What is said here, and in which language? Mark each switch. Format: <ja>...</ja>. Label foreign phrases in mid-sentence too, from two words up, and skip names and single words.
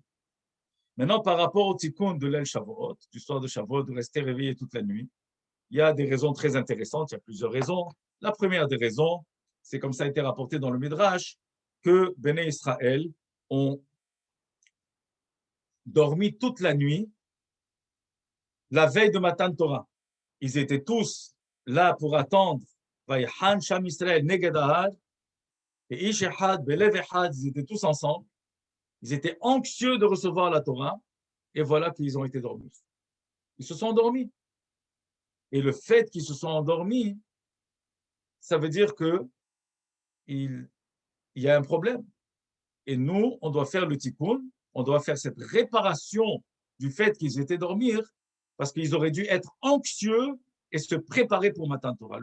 <fr>Maintenant, par rapport au tikkun de l'El Shavuot, du soir de Shavuot, de rester réveillé toute la nuit, il y a des raisons très intéressantes, il y a plusieurs raisons. La première des raisons, c'est comme ça a été rapporté dans le Midrash, que Béné Israël ont dormi toute la nuit la veille de</fr> <he>מתן תורה. Ils étaient tous là pour attendre ויחן שם ישראל נגד ההר, et כאיש אחד בלב אחד,</he> <fr>ils étaient tous ensemble. Ils étaient anxieux de recevoir la Torah, et voilà qu'ils ont été dormis. Ils se sont endormis. Et le fait qu'ils se sont endormis, ça veut dire qu'il y a un problème. Et nous, on doit faire le tikkun, on doit faire cette réparation du fait qu'ils étaient dormir, parce qu'ils auraient dû être anxieux et se préparer pour</fr> <he>מתן תורה.</he>